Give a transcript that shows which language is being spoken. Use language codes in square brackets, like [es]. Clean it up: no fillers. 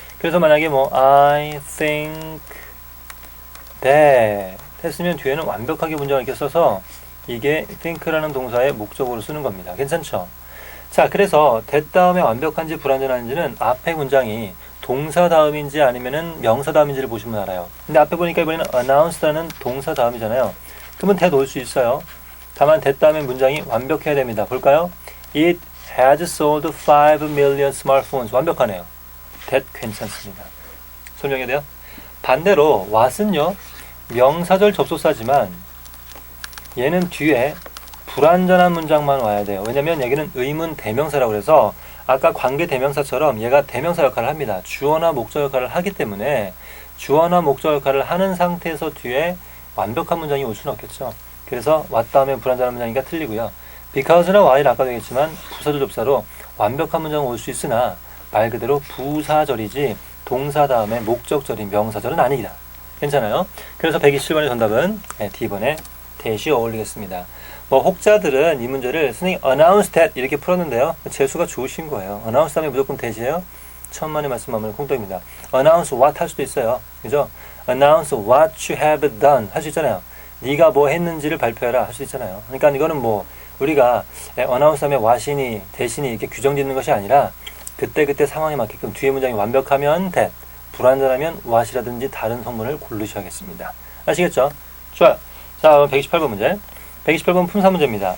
[ko] 그래서 만약에 뭐 [en] I think that [ko] 했으면 뒤에는 완벽하게 문장을 이렇게 써서 이게 think라는 동사의 목적으로 쓰는 겁니다. 괜찮죠? 자, 그래서 that 다음에 완벽한지 불완전한지는 앞에 문장이 동사 다음인지 아니면은 명사 다음인지를 보시면 알아요. 근데 앞에 보니까 이번에는 announce라는 동사 다음이잖아요. 그러면 that 올 수 있어요. 다만 that 다음에 문장이 완벽해야 됩니다. 볼까요? [en] It has sold 5 million smartphones. [ko] 완벽하네요. that 괜찮습니다. 설명해야 돼요? 반대로 what은요. 명사절 접속사지만 얘는 뒤에 불완전한 문장만 와야 돼요. 왜냐면 여기는 의문 대명사라고 그래서 아까 관계 대명사처럼 얘가 대명사 역할을 합니다. 주어나 목적 역할을 하기 때문에 주어나 목적 역할을 하는 상태에서 뒤에 완벽한 문장이 올 수는 없겠죠. 그래서 왔다 하면 불완전한 문장이니까 틀리고요. because나 while은 아까도 얘기했지만 부사절 접사로 완벽한 문장은 올 수 있으나 말 그대로 부사절이지 동사 다음에 목적절인 명사절은 아니다. 괜찮아요? 그래서 127번의 정답은 D번에 that이 어울리겠습니다. 뭐 혹자들은 이 문제를 선생님 [en] announce that [ko] 이렇게 풀었는데요. 재수가 좋으신 거예요. announce 다음에 무조건 that이에요. 천만의 말씀 하면 콩떡입니다. [en] announce what [ko] 할 수도 있어요. 그죠? [en] announce what you have done [ko] 할 수 있잖아요. 네가 뭐 했는지를 발표해라 할 수 있잖아요. 그러니까 이거는 뭐 우리가 announce 다음에 what이니 that이니 이렇게 규정 짓는 것이 아니라 그때그때 상황에 맞게끔 뒤에 문장이 완벽하면 that, 불완전하면 what이라든지 다른 성분을 고르셔야겠습니다. 아시겠죠? 좋아요. 자, 128번 문제. 128번 품사 문제입니다.